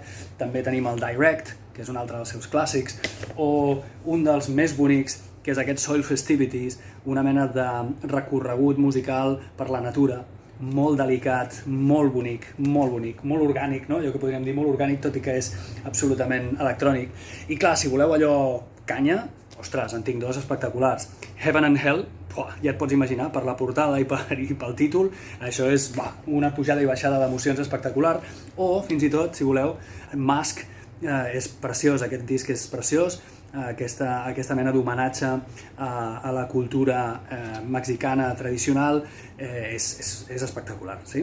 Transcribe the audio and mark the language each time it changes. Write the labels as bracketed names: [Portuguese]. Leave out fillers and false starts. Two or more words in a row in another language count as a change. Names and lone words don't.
[Catalan] També tenim el Direct, que és un altre dels seus clàssics, o un dels més bonics, que és aquest Soil Festivities, una mena de recorregut musical per la natura, molt delicat, molt bonic, molt orgànic, no? Allò que podríem dir molt orgànic, tot i que és absolutament electrònic. I clar, si voleu allò canya, ostres, en tinc dos espectaculars. Heaven and Hell, ja et pots imaginar, per la portada i pel títol, això és una pujada i baixada d'emocions espectacular. O, fins i tot, si voleu, Mask és preciós, aquest disc és preciós, aquesta mena d'homenatge a la cultura mexicana tradicional és espectacular, sí?